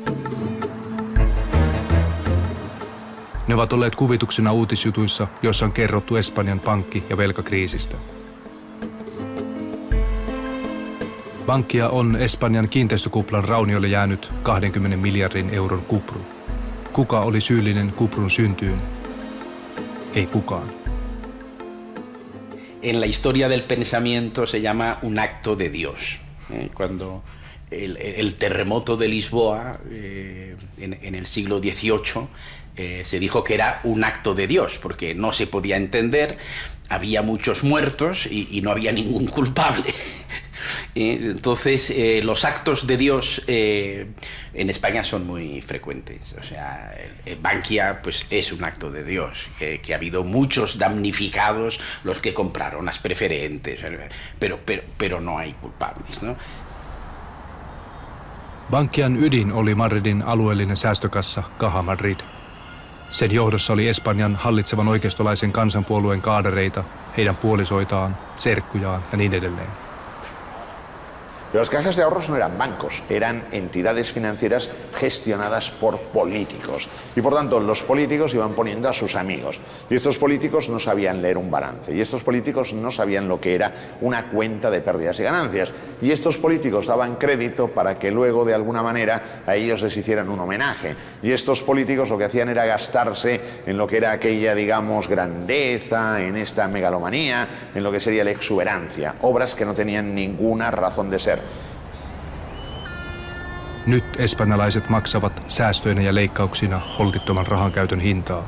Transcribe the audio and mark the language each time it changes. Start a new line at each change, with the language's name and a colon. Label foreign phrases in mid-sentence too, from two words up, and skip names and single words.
Finnish: Ne ovat olleet kuvituksena uutisjutuissa, joissa on kerrottu Espanjan pankki- ja velkakriisistä. Bankia on Espanjan kiinteistökuplan raunioille jäänyt 20 miljardin euron kupru. Kuka oli syyllinen kuprun syntyyn? Ei kukaan.
Spanish: En la historia del pensamiento se llama un acto de Dios. Cuando el terremoto de Lisboa en el siglo XVIII se dijo que era un acto de Dios, porque no se podía entender, había muchos muertos y no había ningún culpable. Entonces los actos de Dios en España son muy frecuentes. O sea, el Bankia pues es un acto de Dios, que ha habido muchos damnificados, los que compraron las preferentes, pero no hay culpables, ¿no?
Finnish: Bankian ydin oli Madridin alueellinen säästökassa Caja Madrid. Sen johdossa oli Espanjan hallitsevan oikeistolaisen kansanpuolueen kaadereita, heidän puolisoitaan, serkkujaan ja niin edelleen.
Spanish: Pero las cajas de ahorros no eran bancos, eran entidades financieras gestionadas por políticos. Y por tanto los políticos iban poniendo a sus amigos. Y estos políticos no sabían leer un balance. Y estos políticos no sabían lo que era una cuenta de pérdidas y ganancias. Y estos políticos daban crédito para que luego de alguna manera a ellos les hicieran un homenaje. Y estos políticos lo que hacían era gastarse en lo que era aquella, digamos, grandeza, en esta megalomanía, en lo que sería la exuberancia. Obras que no tenían ninguna razón de ser.
Finnish: Nyt espanjalaiset maksavat säästöinä ja leikkauksina holtittoman rahankäytön hintaa.